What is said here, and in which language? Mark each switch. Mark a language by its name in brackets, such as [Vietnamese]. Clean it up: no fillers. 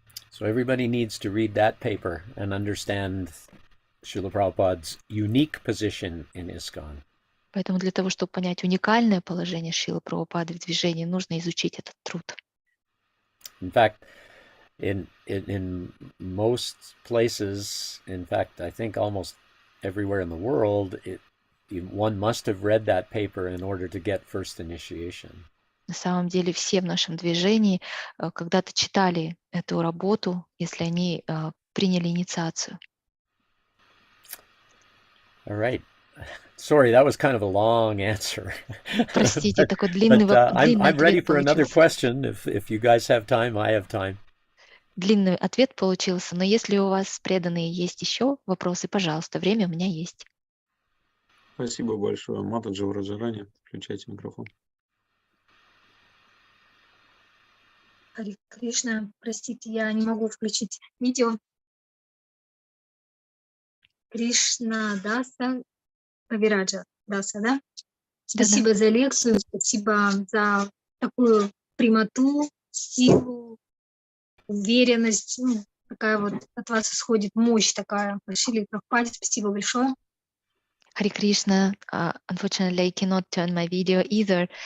[English] So everybody needs to read that paper and understand Srila Prabhupada's unique position in ISKCON. [Russian] Поэтому для того, чтобы понять уникальное положение Шрилы Прабхупады в движении, нужно изучить этот труд. [English] In fact, in most places, in fact, I think almost everywhere in the world, one must have read that paper in order to get first initiation. [Russian] На самом деле все в нашем движении когда-то читали эту работу, если они приняли инициацию. [English] All right. Sorry, that was kind of a long answer. [Russian] Простите, такой длинный [English] I'm ready [Russian] ответ [English] for another [Russian] получился. [English] question. If you guys have time, I have time. [Russian] Длинный ответ получился, но если у вас, преданные, есть еще вопросы, пожалуйста, время у меня есть. Спасибо большое. Матаджи в Раджаране. Включайте микрофон. Харе Кришна, простите, я не могу включить видео. Кришнадаса Кавираджа, Даса, да? Спасибо за лекцию, спасибо за такую прямоту, силу, уверенность. Ну, такая вот от вас исходит мощь такая. Шриле Прабхупаде, спасибо большое. [English] Hare Krishna, unfortunately I cannot turn my video either.